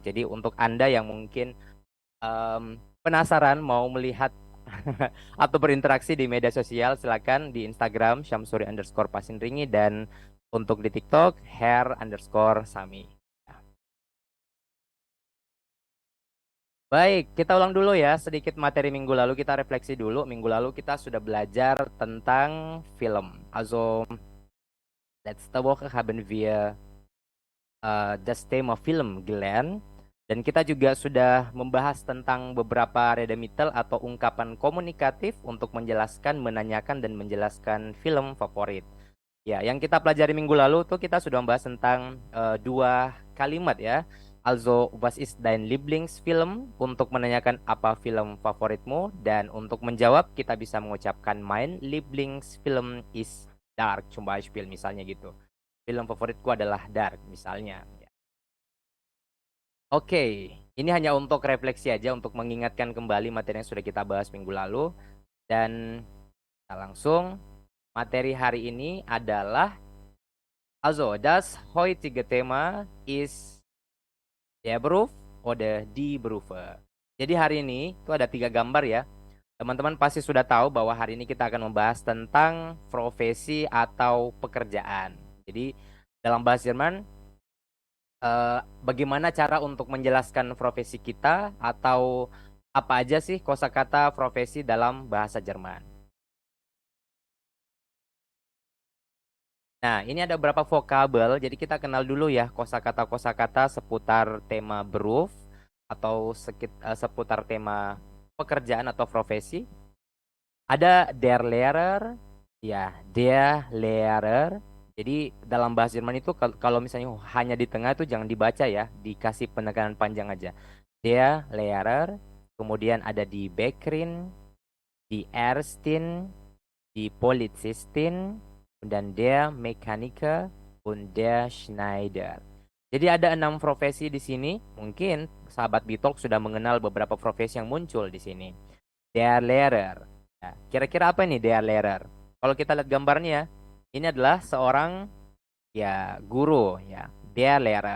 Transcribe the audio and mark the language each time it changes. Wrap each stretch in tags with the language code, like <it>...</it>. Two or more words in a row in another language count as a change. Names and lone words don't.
<id>Jadi untuk Anda yang mungkin penasaran mau melihat atau berinteraksi di media sosial, silakan di Instagram Syamsuri_Pasindringi dan untuk di TikTok hair_sami. Baik, kita ulang dulu ya sedikit materi minggu lalu, kita refleksi dulu. Minggu lalu kita sudah belajar tentang film.</id> <de>Also, letzte Woche haben wir das Thema Film gelernt</de> <id>dan kita juga sudah membahas tentang beberapa redemitel atau ungkapan komunikatif untuk menjelaskan, menanyakan dan menjelaskan film favorit. Ya, yang kita pelajari minggu lalu tuh kita sudah membahas tentang dua kalimat ya.</id> <de>Also, was ist dein Lieblingsfilm?</de> <id>Untuk menanyakan apa film favoritmu dan untuk menjawab kita bisa mengucapkan</id> <de>mein Lieblingsfilm ist Dark, zum Beispiel</de> <id>misalnya gitu. Film favoritku adalah Dark misalnya. Ya. Oke, ini hanya untuk refleksi aja untuk mengingatkan kembali materi yang sudah kita bahas minggu lalu dan kita langsung materi hari ini adalah</id> <de>also das heutige Thema ist der Beruf oder die Berufe.</de> <id>Jadi hari ini itu ada 3 gambar ya. Teman-teman pasti sudah tahu bahwa hari ini kita akan membahas tentang profesi atau pekerjaan. Jadi dalam bahasa Jerman bagaimana cara untuk menjelaskan profesi kita atau apa aja sih kosakata profesi dalam bahasa Jerman. Nah, ini ada beberapa vokabel, jadi kita kenal dulu ya kosakata-kosakata seputar tema beruf atau seputar tema pekerjaan atau profesi.</id> <de>Ada der Lehrer,</de> <id>ya,</id> <de>der Lehrer.</de> <id>Jadi dalam bahasa Jerman itu kalau misalnya hanya di tengah itu jangan dibaca ya, dikasih penekanan panjang aja.</id> <de>Der Lehrer,</de> <id>kemudian ada</id> <de>di Bäckerin, di Ärztin, die Polizistin, dan der Mechaniker und der Schneider.</de> <id>Jadi ada 6 profesi di sini. Mungkin sahabat Bitalk sudah mengenal beberapa profesi yang muncul di sini.</id> <de>Der Lehrer.</de> <id>Nah, kira-kira apa nih</id> <de>der Lehrer?</de> <id>Kalau kita lihat gambarnya, ini adalah seorang ya guru ya,</id> <de>der Lehrer.</de>